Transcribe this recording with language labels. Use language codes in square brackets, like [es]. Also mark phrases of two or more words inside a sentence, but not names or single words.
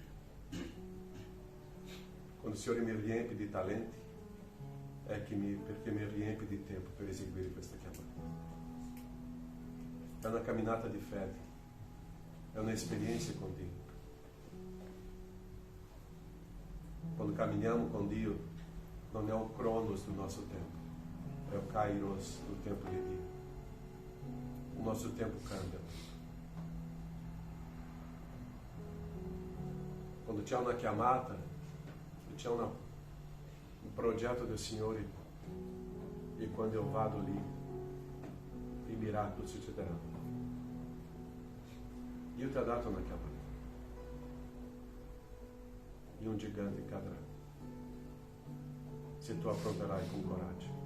[it] Quando il Signore mi riempie di talenti, è perché mi riempie di tempo per eseguire questa chiamata. È una camminata di fede, è un'esperienza con Dio. Quando camminiamo con Dio, non è [pt] o cronos do nosso tempo, é o kairos do tempo de Dio. O nosso tempo cambia. [it] Quando c'è una chiamata, c'è un progetto del Signore, e quando eu vado lì, i miracoli succederanno. Dio ti ha dato una chiamata e un gigante cadrà se tu affronterai con coraggio.